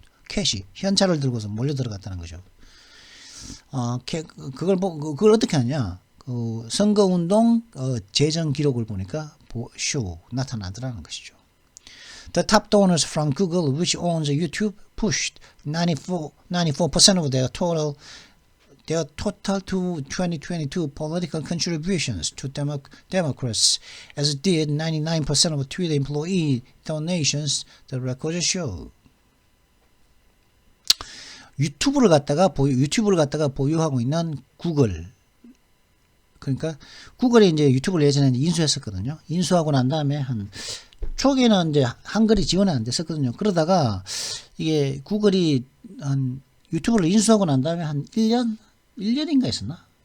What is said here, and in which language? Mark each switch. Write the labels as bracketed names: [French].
[Korean] 캐시 현찰을 들고서 몰려 들어갔다는 거죠. 그걸 어떻게 하냐? 그 선거운동 재정 기록을 보니까 나타나더라는 것이죠. [English] The top donors from Google, which owns YouTube, pushed 94% of their total to 2022 political contributions to Democrats, as did 99% of Twitter employee donations, the records show. [Korean] 유튜브를 갖다가 보유하고 있는 구글. 그러니까 구글이 이제 유튜브를 예전에 인수했었거든요. 인수하고 난 다음에 초기에는 이제 한글이 지원이 안 됐었거든요. 그러다가 이게 구글이 유튜브를 인수하고 난 다음에 한 1년인가 했었나?